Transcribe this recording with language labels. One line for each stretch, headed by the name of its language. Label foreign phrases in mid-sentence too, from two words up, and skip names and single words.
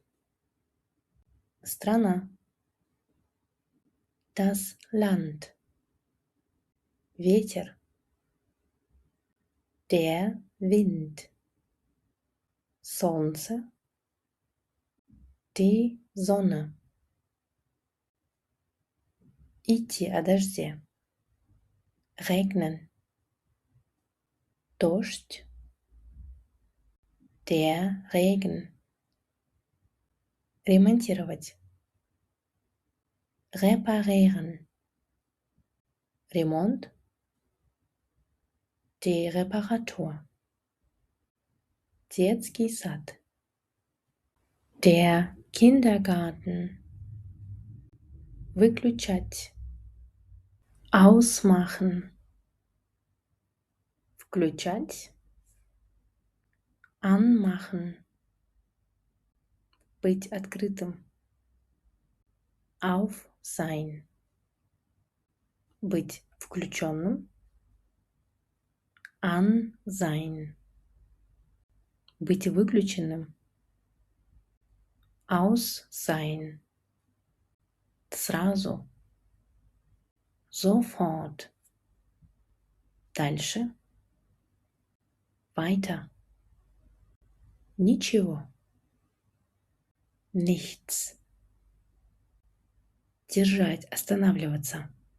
German: Страна. Das Land. Ветер. Der Wind. Солнце. Die Sonne.
Russian: Идти о дожде.
German: Regnen. Дождь. Der Regen. Ремонтировать. Reparieren. Ремонт. Die Reparatur.
Russian: Детский сад.
German: Der Kindergarten.
Russian: Выключать. Ausmachen. Включать. Anmachen. Быть открытым.
German: Auf sein.
Russian: Быть включенным.
German: An sein.
Russian: Быть выключенным.
German: Aus sein.
Russian: Сразу. Sofort. Дальше. Weiter. Ничего. Nichts. Держать, останавливаться.